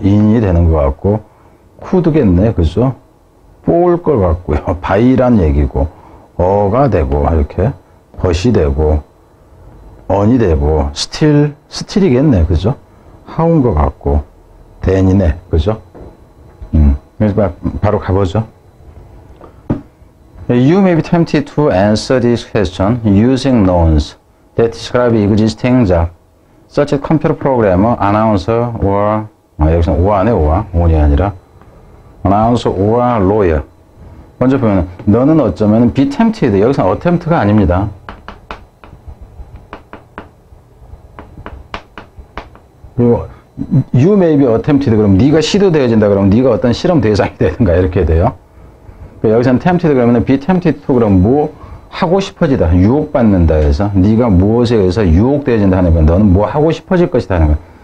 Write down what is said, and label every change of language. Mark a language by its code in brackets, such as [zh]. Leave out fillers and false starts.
[ko] in이 되는 것 같고, could겠네. 그죠? for일 것 같고요. by란 얘기고, 어가 되고, 이렇게, but이 되고, on이 되고, still이겠네. 그죠? how인 것 같고, then이네. 그죠? 그래서 바로 가보죠. [en] You may be tempted to answer this question using nouns that describe existing job, such as computer programmer, announcer, or, [ko] 여기서는 or네, on이 아니라, [en] announcer or lawyer. [ko] 먼저 보면, 너는 어쩌면 be tempted, 여기서는 attempt가 아닙니다. 그리고 [en] you may be attempted, [ko] 그럼 네가 시도되어진다, 그러면 네가 어떤 실험 대상이 되든가, 이렇게 돼요. 여기서는 tempted 그러면 be tempted to 그럼 뭐 하고 싶어지다 유혹받는다 해서 네가 무엇에 의해서 유혹되어진다 하는 건 너는 뭐 하고 싶어질 것이다 하는 거야.